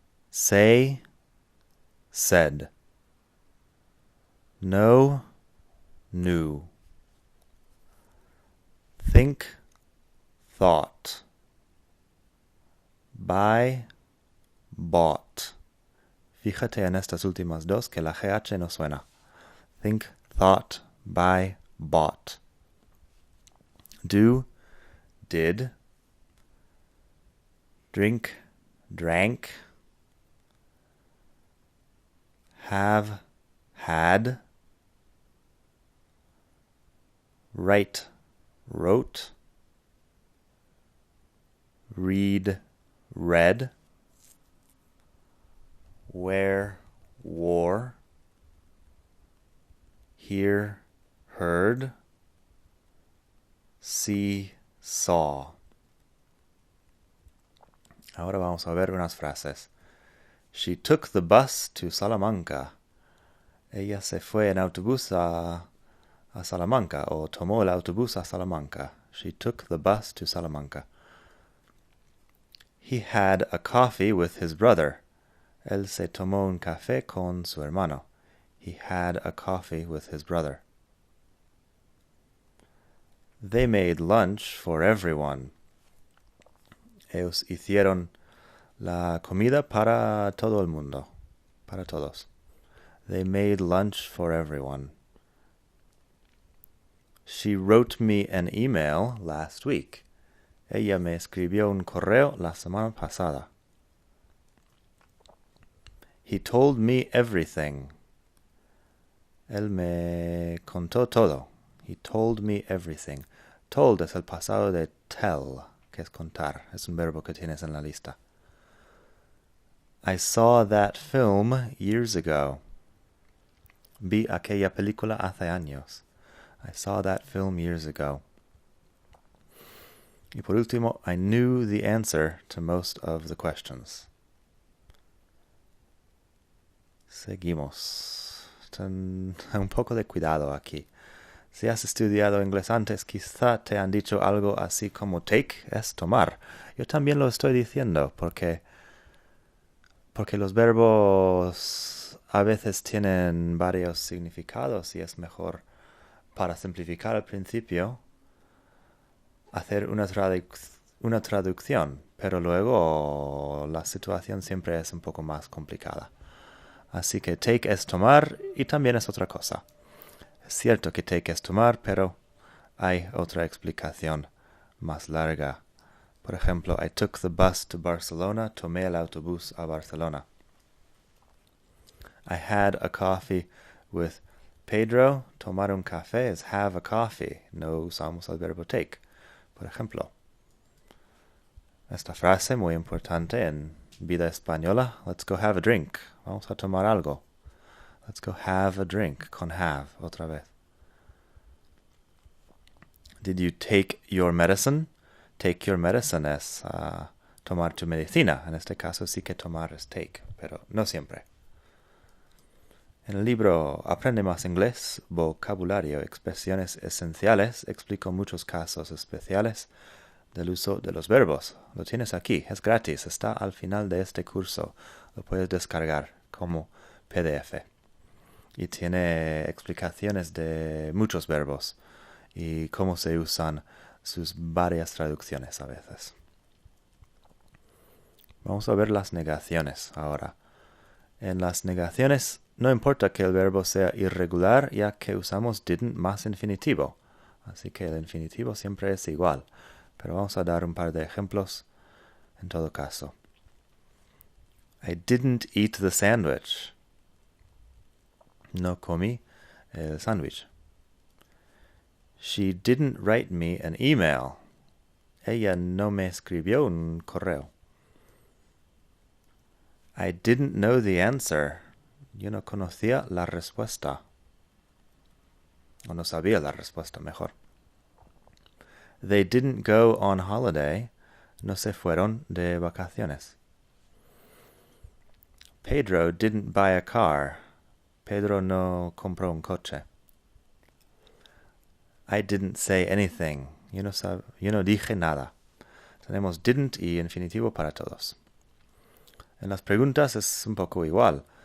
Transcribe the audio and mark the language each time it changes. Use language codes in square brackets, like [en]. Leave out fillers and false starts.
[en] Say, said. Know, knew. Think, thought. Buy, bought. [es] Fíjate en estas últimas dos que la GH no suena. [en] Think, thought, buy, bought. Do, did. Drink, drank. Have, had. Write, wrote. Read, read. Wear, wore. Hear, heard. See, saw. [es] Ahora vamos a ver unas frases. [en] She took the bus to Salamanca. [es] Ella se fue en autobús a Salamanca, o tomó el autobús a Salamanca. [en] She took the bus to Salamanca. He had a coffee with his brother. [es] Él se tomó un café con su hermano. [en] He had a coffee with his brother. They made lunch for everyone. [es] Ellos hicieron la comida para todo el mundo, para todos. [en] They made lunch for everyone. She wrote me an email last week. [es] Ella me escribió un correo la semana pasada. [en] He told me everything. [es] Él me contó todo. [en] He told me everything. [es] Told es el pasado de tell, que es contar. Es un verbo que tienes en la lista. [en] I saw that film years ago. [es] Vi aquella película hace años. [en] I saw that film years ago. [es] Y por último, [en] I knew the answer to most of the questions. [es] Seguimos. Un poco de cuidado aquí. Si has estudiado inglés antes, quizá te han dicho algo así como take es tomar. Yo también lo estoy diciendo porque los verbos a veces tienen varios significados y es mejor, para simplificar al principio, hacer una traducción, pero luego la situación siempre es un poco más complicada. Así que take es tomar y también es otra cosa. Es cierto que take es tomar, pero hay otra explicación más larga. Por ejemplo, [en] I took the bus to Barcelona. [es] Tomé el autobús a Barcelona. [en] I had a coffee with Pedro. [es] Tomar un café es [en] have a coffee. [es] No usamos el verbo take. Por ejemplo, esta frase muy importante en vida española. [en] Let's go have a drink. [es] Vamos a tomar algo. [en] Let's go have a drink. [es] Con have, otra vez. [en] Did you take your medicine? Take your medicine [es] es tomar tu medicina. En este caso sí que tomar es take, pero no siempre. En el libro Aprende más inglés, vocabulario, expresiones esenciales, explico muchos casos especiales del uso de los verbos. Lo tienes aquí, es gratis, está al final de este curso. Lo puedes descargar como PDF. Y tiene explicaciones de muchos verbos y cómo se usan sus varias traducciones a veces. Vamos a ver las negaciones ahora. En las negaciones no importa que el verbo sea irregular, ya que usamos didn't más infinitivo. Así que el infinitivo siempre es igual. Pero vamos a dar un par de ejemplos en todo caso. [en] I didn't eat the sandwich. [es] No comí el sándwich. [en] She didn't write me an email. [es] Ella no me escribió un correo. [en] I didn't know the answer. [es] Yo no conocía la respuesta. O no sabía la respuesta, mejor. [en] They didn't go on holiday. [es] No se fueron de vacaciones. [en] Pedro didn't buy a car. Pedro [es] no compró un coche. [en] I didn't say anything. [es] Yo no dije nada. Tenemos didn't y infinitivo para todos. En las preguntas es un poco igual.